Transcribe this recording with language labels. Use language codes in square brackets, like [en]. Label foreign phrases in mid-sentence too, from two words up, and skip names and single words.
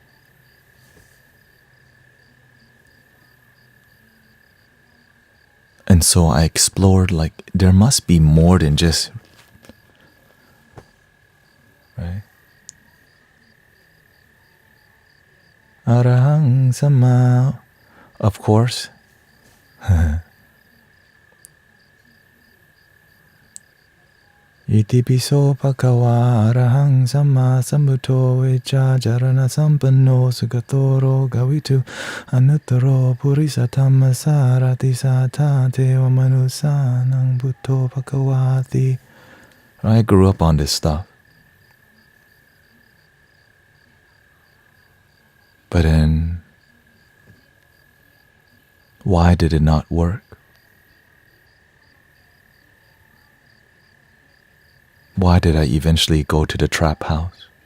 [en] And so I explored, like, there must be more than just, right? [pi] Arahang Samma, [en] of course. [pi] Iti piso bhagava arahang samma sambuddho vecha jarana sampanno sugatoro gavitu anuttaro purisa dhamma sarati sata deva manusanang buddho bhagavati. [en] I grew up on this stuff. But then, why did it not work? Why did I eventually go to the trap house?